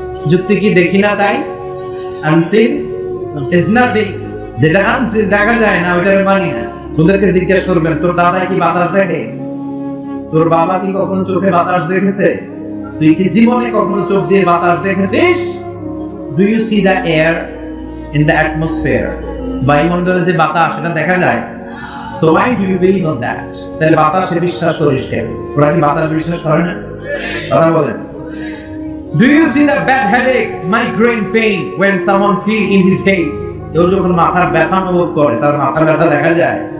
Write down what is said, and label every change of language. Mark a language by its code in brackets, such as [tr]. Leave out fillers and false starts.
[bn] যুক্তি কি দেখি না তাই? [en] unseen is nothing, [bn] যেটা আনসিন দেখা যায় না ওইটা মানি না। ওদেরকে জিজ্ঞেস করবেন তোর দাদা কি বাতাস দেখে? তোর বাবা কি কখনো চোখে বাতাস দেখেছে? তুই কি জীবনে কখনো চোখ দিয়ে বাতাস দেখেছিস? [en] Do you see the air in the atmosphere? [bn] বায়ুমণ্ডলে যে বাতাস সেটা দেখা যায়। [en] So why do you believe on that? [bn] তাহলে বাতাসে বিশ্বাস করিস কেন? ওরা কি বাতাস বিশ্বাস করে না? ওরা বলেন [en] do you see the bad headache, migraine pain when someone feel in his head? [bn] কেউ যখন মাথার ব্যথা অনুভব করে তার মাথার ব্যথা দেখা যায়।